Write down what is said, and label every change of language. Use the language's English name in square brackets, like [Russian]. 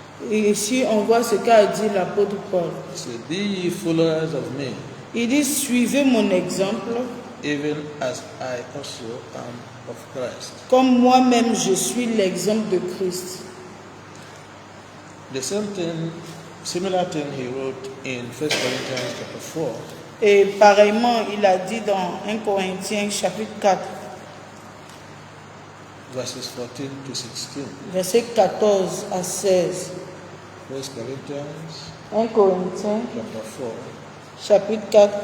[French] Et ici, on voit ce qu'a dit l'apôtre Paul. [English] He said, be ye followers of me, [French] Il dit, suivez mon exemple, [English] even as I also am of Christ. [French] Comme moi-même, je suis l'exemple de Christ. [English] The similar thing he wrote in 1 Corinthians chapter 4, [French] Et pareillement, il a dit dans 1 Corinthiens chapitre 4, [English] verses 14 to 16. [French] versets 14 à 16. [English] 1 Corinthians [French] 1 Corinthiens [English] chapter 4, [French] chapitre 4,